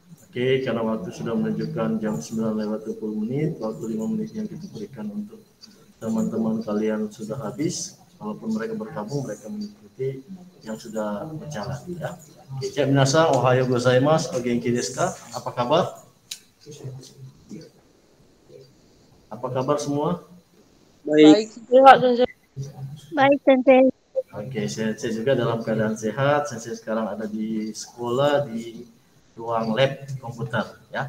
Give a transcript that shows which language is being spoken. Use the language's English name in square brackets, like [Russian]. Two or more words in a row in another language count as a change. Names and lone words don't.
[Indonesian] Oke, karena waktu sudah menunjukkan jam 9:20, waktu 5 menit yang kita berikan untuk teman-teman kalian sudah habis. Walaupun mereka bergabung, mereka mengikuti yang sudah berjalan. Ya. Oke, [Japanese] みなさん、おはようございます、お元気ですか? [Indonesian] Apa kabar? Apa kabar semua? Baik. Baik, Sensei. Oke, Sensei juga dalam keadaan sehat. Sensei sekarang ada di sekolah di ruang lab komputer, ya.